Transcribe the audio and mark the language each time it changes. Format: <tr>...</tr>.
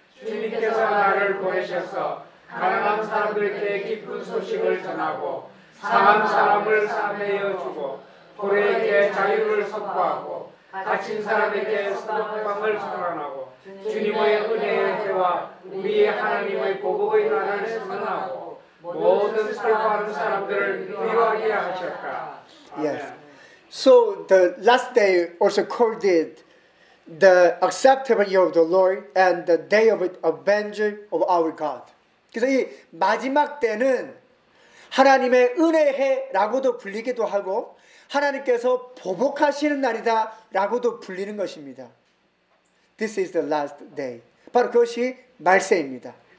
<ko>주님께서 나를 보내셔서 가난한 사람들께 기쁜 소식을 전하고 사망 사람을 사매여 주고 고래에게 자유를 선포하고 갇힌 사람에게 소망을 선언하고 주님의 은혜의 해와 우리의 하나님의 복음의 나라를 선언하고 모든 슬퍼하는 사람들을 위로하게 하셨다.</ko> <en>Yes. So the last day also called it the acceptable year of the Lord and the day of the vengeance of our God.</en> <ko>그래서 이 마지막 때는 하나님의 은혜의 해라고도 불리기도 하고 하나님께서 보복하시는 날이다라고도 불리는 것입니다.</ko> <en>This is the last day.</en> <ko>바로 그것이 말세입니다.</ko>